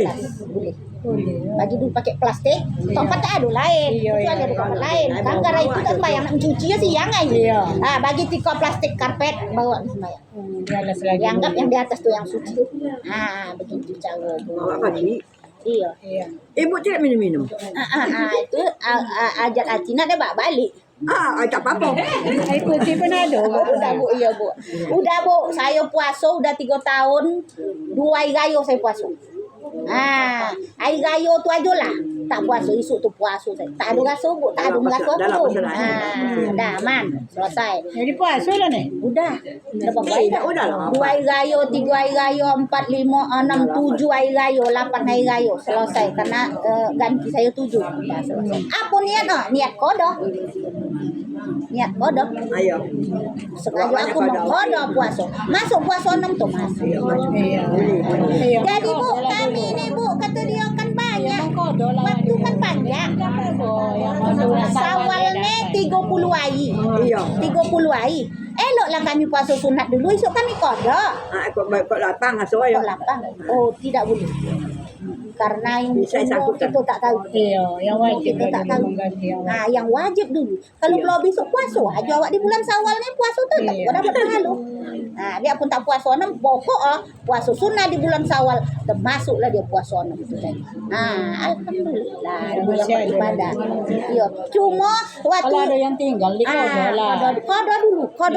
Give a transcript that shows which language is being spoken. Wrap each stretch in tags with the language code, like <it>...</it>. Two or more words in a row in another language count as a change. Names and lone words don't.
<ms>Boleh. Bagi dulu pakai plastik, tempat tak ada lain. Iya, Kecuali ada tempat lain. Kan gara itu tak sembahyang nak mencuci ya siang aja. Iya. Bagi tiko plastik karpet bawa di sembahyang. Di atas lagi. Dianggap yang di atas tu yang suci tu. Begitu cara. Awak pagi. Iya. Iya. Ibu tidak minum-minum. Itu ajak Acina dia bawa balik. Tak apa-apa. Air putih pun ada. Udah Bu, iya Bu. Udah Bu, saya puasa udah 3 tahun. 2 hari raya saya puasa. Hari raya tu aja lah. Tak puasa, esok tu puasa saya. Tak ada rasa Bu, tak ada merasa Dah lah pun. puasa dah. Dah aman, selesai. Jadi puasa lah ni. Udah. Berapa hari dah? Udah lah. 2 hari raya, 3 hari raya, 4, 5, 6, 7 hari raya, 8 hari raya. Selesai. Karena ganti saya 7. Dah selesai. Apa niat? Niat kodoh. Niat kodoh. Ayo. Sengaja aku mau kodoh puasa. Masuk puasa 6 tu masuk. Iya. Iya. Jadi Bu, kami ni Bu, kata dia kan banyak. Kodoh lah. Waktu kan panjang. Oh, yang masuk Sawalnya 30 hari. Iya. 30 hari. Eloklah kami puasa sunat dulu, esok kami kodoh. Kok lapang asuh ayo. Kok lapang? Oh, tidak boleh. Karena yang Bisa umur disangkutkan. kita tak tahu. Iya, yang wajib Kita tak lah tahu. mengganti yang wajib. Yang wajib dulu. Kalau Iya. belum besok puasa aja awak di bulan Syawal ni puasa tu tak Iya. dapat pahala. Biarpun tak puasa 6 pokok puasa sunnah di bulan Syawal termasuklah dia puasa 6 itu tadi. Alhamdulillah dia yang beribadah. Iya. Cuma waktu Kalau ada yang tinggal di kodoh lah. Kodoh dulu, kodoh</ms>